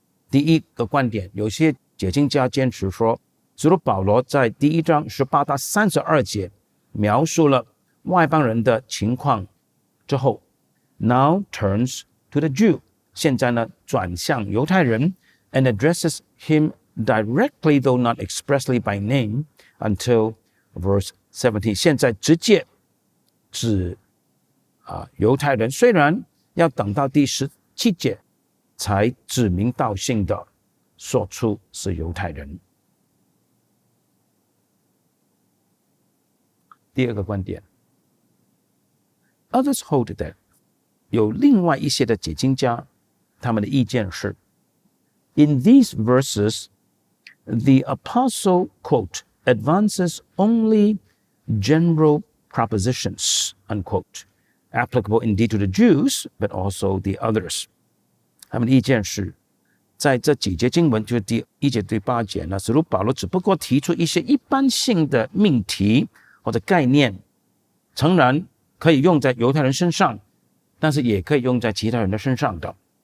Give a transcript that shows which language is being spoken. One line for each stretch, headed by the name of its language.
Chinese: 第一个观点，有些解经家坚持说，使徒保罗在第1章18到32节描述了外邦人的情况之后 ，
English: now turns to the Jew，
Chinese: 现在呢转向犹太人 ，
English: and addresses him directly, though not expressly by name, until verse 17。
Chinese: 现在直接指犹太人，虽然要等到第17节才指名道姓的说出是犹太人。第二个观点
English: ，Others hold that
Chinese: 有另外一些的解经家，他们的意见是
English: ，In these verses, the apostle quote advances only general propositions unquote, applicable indeed to the Jews, but also the others。
Chinese: 他们的意见是，在这几节经文，就是第1节对8节呢，使徒保罗只不过提出一些一般性的命题或者概念，诚然可以用在犹太人身上，但是也可以用在其他人的身上的。